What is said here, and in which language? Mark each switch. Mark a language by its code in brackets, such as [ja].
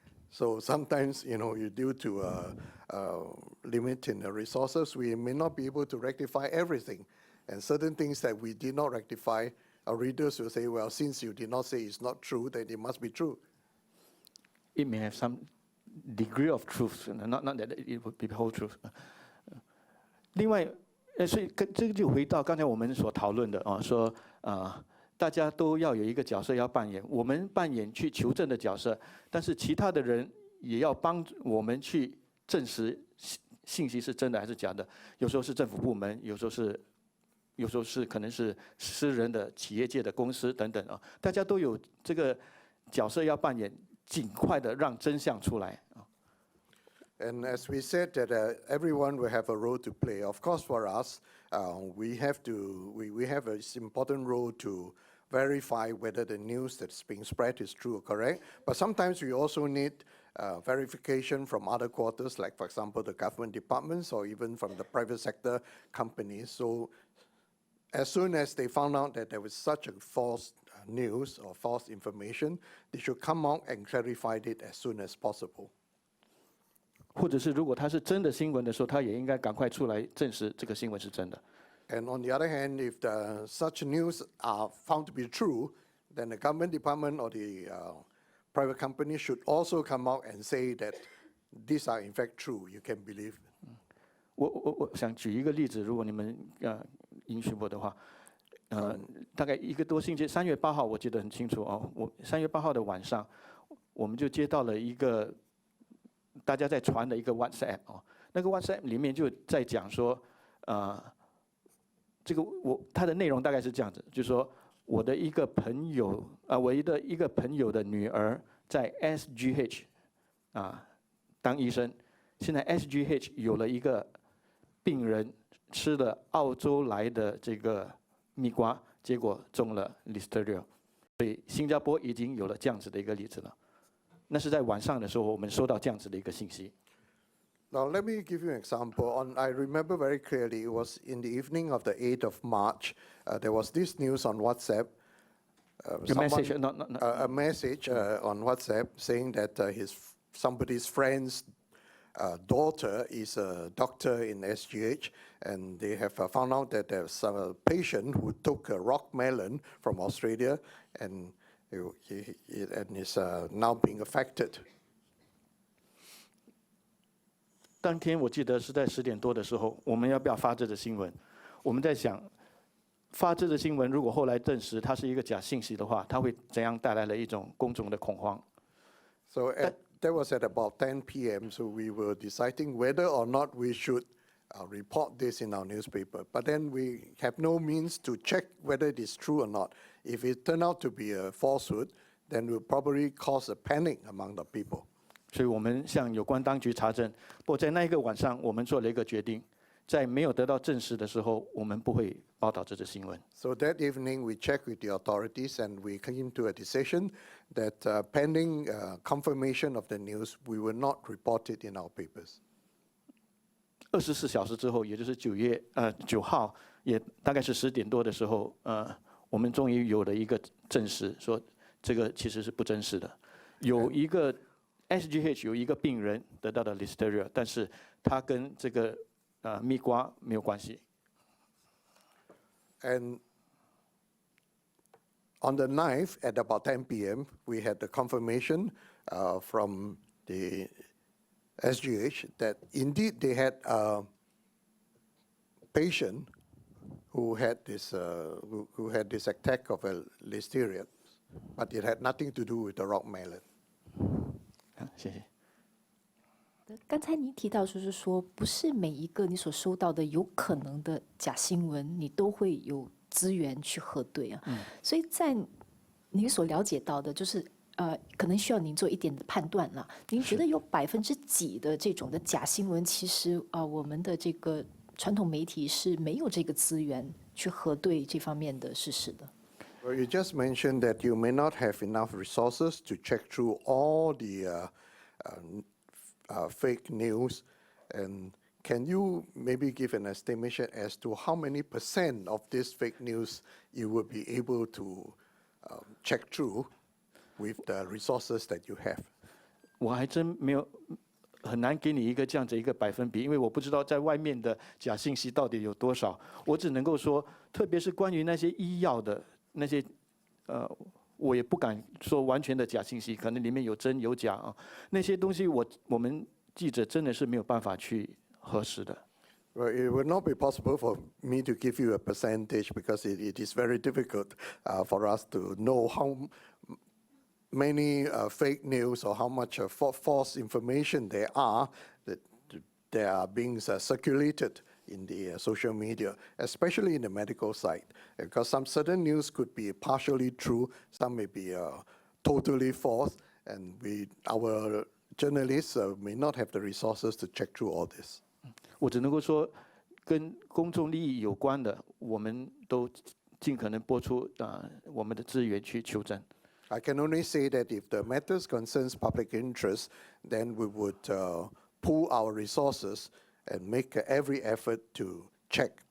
[en] So sometimes, due to limit in the resources, we may not be able to rectify everything. And certain things that we did not rectify, our readers will say, well, since you did not say it's not true, then it must be true. It may have some degree of truth, not that it would be the whole truth. [zh] 另外，所以这个就回到刚才我们所讨论的啊，说大家都要有一个角色要扮演，我们扮演去求证的角色，但是其他的人也要帮我们去证实信息是真的还是假的。有时候是政府部门，有时候是可能是私人的企业界的公司等等啊，大家都有这个角色要扮演，尽快的让真相出来啊。 [en] And as we said, that everyone will have a role to play. Of course, for us, we have an important role to verify whether the news that's being spread is true or correct. But sometimes we also need verification from other quarters, like, for example, the government departments or even from the private sector companies. So as soon as they found out that there was such a false news or false information, they should come out and clarify it as soon as possible. [zh] 或者是如果它是真的新闻的时候，他也应该赶快出来证实这个新闻是真的。 [en] And on the other hand, if such news are found to be true, then the government department or the private company should also come out and say that these are in fact true. You can believe. [zh] 我想举一个例子，如果你们允许我的话，大概1个多星期，3月8号我记得很清楚哦。我3月8号的晚上，我们就接到了一个大家在传的一个 WhatsApp 哦，那个 WhatsApp 里面就在讲说，这个它的内容大概是这样子，就是说我的一个朋友我的一个朋友的女儿在 SGH 当医生，现在 SGH 有了一个病人吃了澳洲来的这个蜜瓜，结果中了 Listeria， 所以新加坡已经有了这样子的一个例子了。那是在晚上的时候，我们收到这样子的一个信息。 [en] Now, let me give you an example. I remember very clearly, it was in the evening of the 8th of March. There was this news on WhatsApp. A message, a message on WhatsApp saying that somebody's friend's daughter is a doctor in SGH, and they have found out that there's a patient who took a rock melon from Australia, and is now being affected. [zh] 当天我记得是在10点多的时候，我们要不要发这个新闻？我们在想，发这个新闻如果后来证实它是一个假信息的话，它会怎样带来了一种公众的恐慌？ [en] So that was at about 10 p.m. So we were deciding whether or not we should report this in our newspaper. But then we have no means to check whether it is true or not. If it turned out to be a falsehood, then it will probably cause a panic among the people. [zh] 所以我们向有关当局查证。不过在那一个晚上，我们做了一个决定，在没有得到证实的时候，我们不会报道这则新闻。 [en] So that evening, we checked with the authorities, and we came to a decision that pending confirmation of the news, we will not report it in our papers. [zh] 24小时之后，也就是9月9号，也大概是10点多的时候，我们终于有了一个证实，说这个其实是不真实的。有一个 SGH 有一个病人得到了 Listeria， 但是他跟这个蜜瓜没有关系。 [en] And on the 9th, at about 10 p.m., we had the confirmation from the SGH that indeed they had a patient who had this attack of a Listeria, but it had nothing to do with the rock melon. [zh] 谢谢。刚才您提到就是说，不是每一个你所收到的有可能的假新闻，你都会有资源去核对啊。所以在您所了解到的，就是可能需要您做一点的判断了。您觉得有几% 的这种的假新闻，其实我们的这个传统媒体是没有这个资源去核对这方面的事实的。 [en] Well, you just mentioned that you may not have enough resources to check through all the fake news. And can you maybe give an estimation as to how many % of this fake news you will be able to check through with the resources that you have? [zh] 我还真没有很难给你一个这样子一个百分比，因为我不知道在外面的假信息到底有多少。我只能够说，特别是关于那些医药的那些，我也不敢说完全的假信息，可能里面有真有假啊。那些东西我们记者真的是没有办法去核实的。 [en] Well, it would not be possible for me to give you a percentage because it is very difficult for us to know how many fake news or how much false information there are that are being circulated in the social media, especially in the medical side, because some certain news could be partially true, some may be totally false, and our journalists may not have the resources to check through all this. [zh] 我只能够说，跟公众利益有关的，我们都尽可能拨出我们的资源去求证。 [en] I can only say that if the matters concerns public interest, then we would pool our resources and make every effort to check